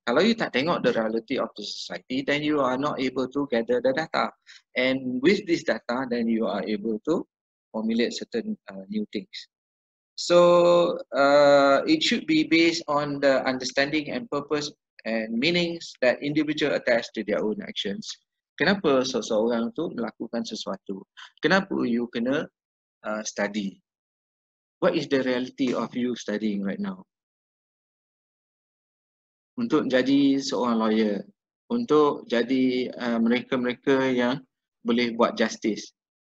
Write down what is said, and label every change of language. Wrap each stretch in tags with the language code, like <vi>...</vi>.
<ms>Kalau you tak tengok</ms> <en>the reality of the society, then you are not able to gather the data. And with this data, then you are able to formulate certain new things. So it should be based on the understanding and purpose and meanings that individual attach to their own actions.</en> <ms>Kenapa seseorang tu melakukan sesuatu? Kenapa you kena study?</ms> <en>What is the reality of you studying right now?</en> <ms>Untuk jadi seorang lawyer, untuk jadi mereka-mereka yang boleh buat justice.</ms>